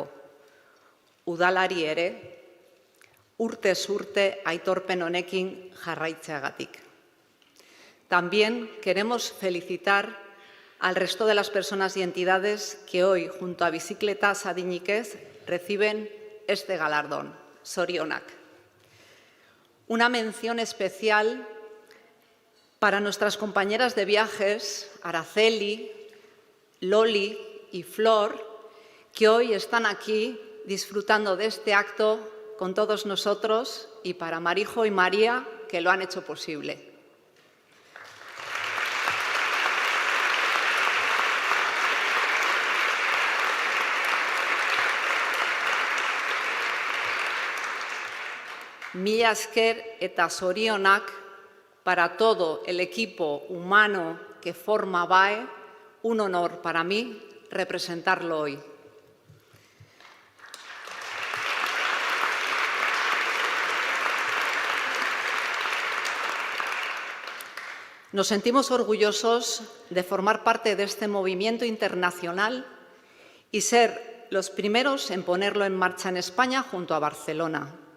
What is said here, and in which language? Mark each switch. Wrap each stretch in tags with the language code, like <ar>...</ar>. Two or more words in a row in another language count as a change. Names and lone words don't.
<eu>Udalari ere, urtez urte aitorpen honekin jarraitzeagatik.</eu> <es>También queremos felicitar al resto de las personas y entidades que hoy, junto a Bicicletas Adinik Ez, reciben este galardón.</es> <eu>zorionak.</eu> <es>Una mención especial para nuestras compañeras de viajes, Araceli, Loli y Flor, que hoy están aquí disfrutando de este acto con todos nosotros, y para Marijo y María, que lo han hecho posible.</es> <eu>Mila esker eta zorionak</eu> <es>para todo el equipo humano que forma BAE, un honor para mí representarlo hoy. Nos sentimos orgullosos de formar parte de este movimiento internacional y ser los primeros en ponerlo en marcha en España junto a Barcelona.</es>